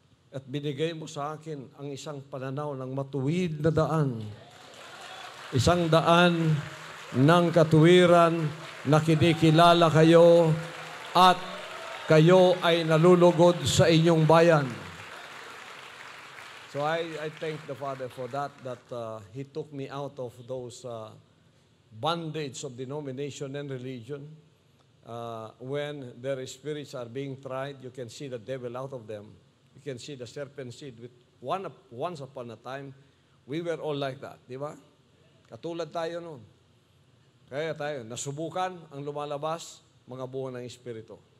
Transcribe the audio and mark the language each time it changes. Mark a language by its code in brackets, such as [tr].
[tl] At binigay mo sa akin ang isang pananaw ng matuwid na daan. Isang daan ng katuwiran na kinikilala kayo at kayo ay nalulugod sa inyong bayan. [en] So I thank the Father for that He took me out of those bondage of denomination and religion. When their spirits are being tried, you can see the devil out of them. You can see the serpent seed. Once upon a time, we were all like that, [tl] di ba? Katulad tayo noon. Kaya tayo, nasubukan ang lumalabas, mga bunga ng Espiritu.